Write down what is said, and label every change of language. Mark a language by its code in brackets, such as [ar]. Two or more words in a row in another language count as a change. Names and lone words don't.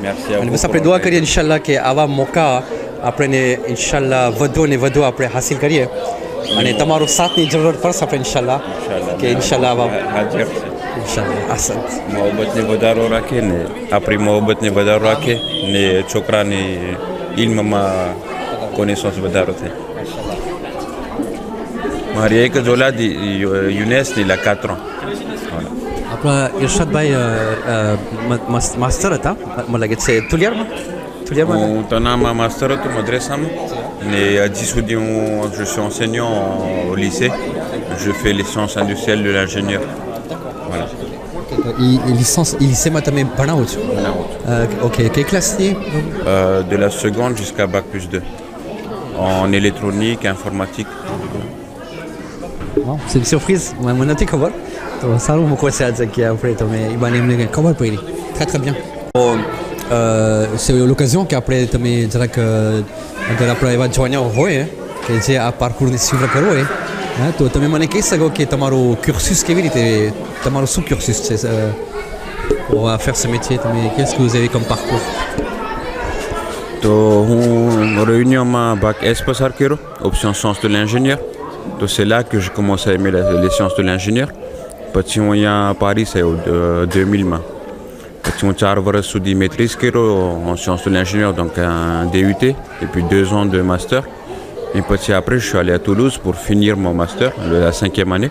[gu] અને બસ આપણે દુઆ કરીએ ઇન્શાલ્લાહ કે આવા મોકા આપણે ઇન્શાલ્લાહ વધુ ને વધુ આપણે હાસિલ કરીએ, અને તમારો સાથની જરૂરત પડશે આપણે ઇન્શાલ્લાહ કે ઇન્શાલ્લાહ આવા હાજર છે ઇન્શાલ્લાહ। આસન મોહબ્બતને વધારો રાખે ને આપણી મોહબ્બતને વધારો રાખે ને છોકરાની ઇલ્મમાં કોનેસન્સ વધારો થાય। મારી એક જ ઓલાદ યુનેસની, [fr] il a 4 ans. Voilà. [gu] આપણા ઇરશાદભાઈ માસ્ટર હતા, મને લાગે છે તુલિયારમાં। હું તનામાં માસ્ટર હતો મદ્રસામાં, ને હજી સુધી [fr] je suis enseignant au lycée, je fais les sciences industrielles de l'ingénieur. Voilà. [gu] lycéમાં તમે ભણાવો છો? ઓકે, કઈ ક્લાસથી? [fr] De la seconde jusqu'à bac plus 2 en électronique, informatique. C'est une surprise, [gu] મને નથી ખબર, તો સારું મૂકવો છે આજે કે આપણે તમે ઈબાને એમને ખબર પડી। [fr] très très bien. C'est l'occasion qu'après [gu] તમે જરાક અગર આપણા એવા જોઈનર હોય કે જે આ પાર્કુરને સુivre કરવો હોય, તો તમે મને કહી શકો કે તમારું cursus કેવી રીતે, તમારું શું cursus છે [fr] pour faire ce métier, qu'est-ce que vous avez comme parcours? [gu] તો હું réunionમાં [fr] bac S [gu] પસાર કર્યો, [fr] option sciences de l'ingénieur. Donc c'est là que j'ai commencé à aimer les sciences de l'ingénieur. Petit on y a à Paris, c'est au 2000. Petit on a sous des maîtrises en sciences de l'ingénieur, donc un DUT, et puis 2 ans de master. Et petit après, je suis allé à Toulouse pour finir mon master, la 5e année.